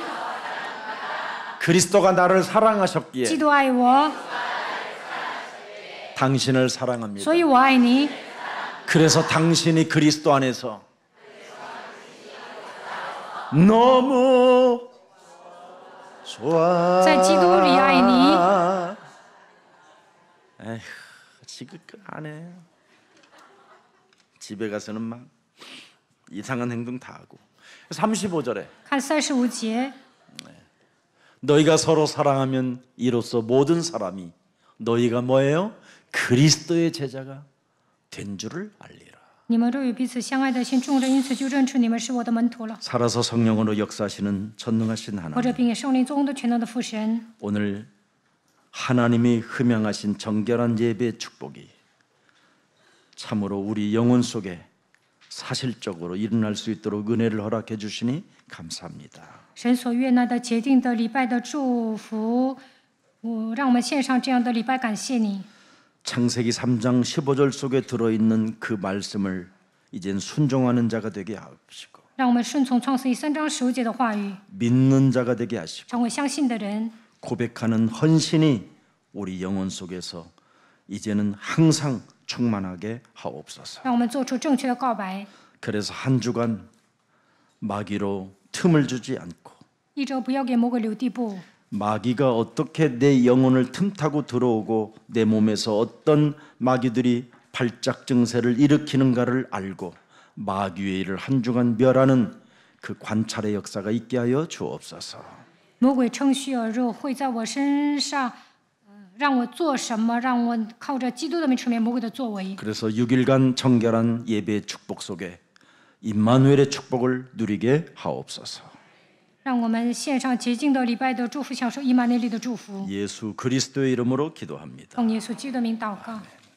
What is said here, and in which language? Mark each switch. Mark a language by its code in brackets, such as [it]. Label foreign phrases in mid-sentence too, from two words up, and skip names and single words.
[ko] 그리스도가 나를 [zh] 基 [ko] 사랑하셨기에 [zh] 督爱我， [ko] 당신을 사랑합니다. [zh] 所以我爱你。 [ko] 그래서 당신이 그리스도 안에서 너무 좋아. [zh] 在基督里爱你。 [ko] 에휴, 지긋 안 해. 집에 가서는 막 이상한 행동 다 하고. 35절에 [zh] 看35节， [ko] 너희가 서로 사랑하면 이로써 모든 사람이 너희가 뭐예요? 그리스도의 제자가 된 줄을 알리라. [zh] 你们若有彼此相爱的心，众人因此就认出你们是我的门徒了。 [ko] 살아서 성령으로 역사하시는 전능하신 [zh] 或者 [ko] 하나님, [zh] 并以圣灵作工的全能的父神， [ko] 오늘 하나님이 흠양하신 정결한 예배의 축복이 참으로 우리 영혼 속에 사실적으로 일어날 수 있도록 은혜를 허락해 주시니 감사합니다. [zh] 神所悦纳的洁净的礼拜的祝福，让我们献上这样的礼拜，感谢你。 [ko] 창세기 3장 15절 속에 들어있는 그 말씀을 이젠 순종하는 자가 되게 하시고 [zh] 让我们顺从创世记3章15节的话语， [ko] 믿는 자가 되게 하시고 [zh] 成为相信的人， [ko] 고백하는 헌신이 우리 영혼 속에서 이제는 항상 충만하게 하옵소서. [zh] 让我们做出正确的告白。 [ko] 그래서 한 주간 마귀로 틈을 주지 않고 [zh] 一周不要给魔鬼留地步， [ko] 마귀가 어떻게 내 영혼을 틈타고 들어오고 내 몸에서 어떤 마귀들이 발작 증세를 일으키는가를 알고 마귀의 일을 한 주간 멸하는 그 관찰의 역사가 있게 하여 주옵소서. [zh] 魔鬼趁虚而入，会在我身上，让我做什么？让我靠着基督的名除灭魔鬼的作为。 [ko] 그래서 6일간 정결한 예배의 축복 속에 임마누엘의 축복을 누리게 하옵소서. [zh] 让我们献上洁净的礼拜的祝福，享受以马内利的祝福。 [ko] 예수 그리스도의 이름으로 기도합니다. [zh] 奉耶稣基督的名祷告。